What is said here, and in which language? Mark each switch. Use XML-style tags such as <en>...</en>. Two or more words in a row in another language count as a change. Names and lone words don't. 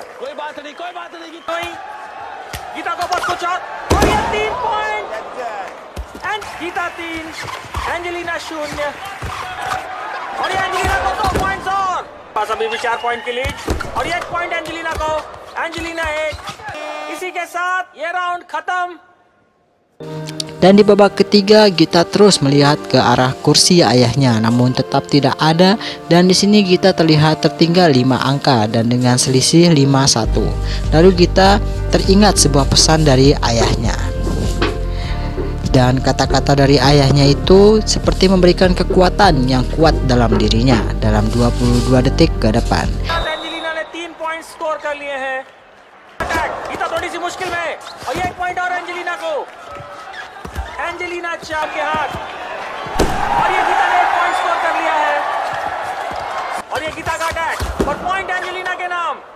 <hi>कोई बात नहीं गीता को बस कुछ और ये 3</hi> <en>point and</en> <hi>गीता 3, एंजेलिना 0 और ये एंजेलिना को 2 पॉइंट्स और पास अभी भी 4 पॉइंट की लीड और 1 पॉइंट एंजेलिना को, एंजेलिना 1। इसी के साथ ये राउंड खत्म।</hi> <id>Dan di babak ketiga Gita terus melihat ke arah kursi ayahnya, namun tetap tidak ada. Dan di sini Gita terlihat tertinggal 5 angka dan dengan selisih 5-1. Lalu Gita teringat sebuah pesan dari ayahnya. Dan kata-kata dari ayahnya itu seperti memberikan kekuatan yang kuat dalam dirinya dalam 22 detik ke depan.</id> <hi>एंजेलिना ने 3</hi> <en>point score</en> <hi>कर लिए हैं। गीता थोड़ी सी मुश्किल में और ये 1 पॉइंट और एंजेलिना को, एंजेलिना चाप के हाथ और ये गीता ने 1</hi> <en>point score</en> <hi>कर लिया है और ये गीता का अटैक और पॉइंट एंजेलिना के नाम।</hi>